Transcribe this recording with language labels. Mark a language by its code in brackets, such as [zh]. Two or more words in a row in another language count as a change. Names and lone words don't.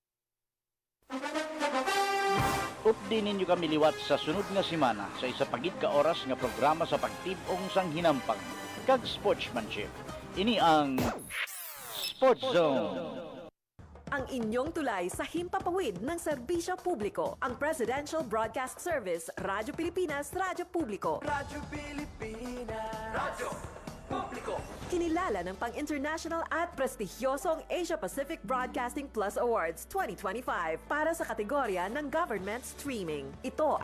[hil] Updi ninyo kami liwat sa sunod nga semana sa isa pagid ka oras nga programa sa pagtibong sang hinampang kag sportsmanship. Ini ang Sports Zone. [tl] Ang inyong tulay sa himpapawid ng serbisyo publiko. Ang Presidential Broadcast Service, Radyo Pilipinas, Radyo Publiko. Radyo Pilipinas. Radyo Publiko. Kinilala ng pang-international at prestigyosong Asia Pacific Broadcasting Plus Awards 2025 para sa kategorya ng Government Streaming. Ito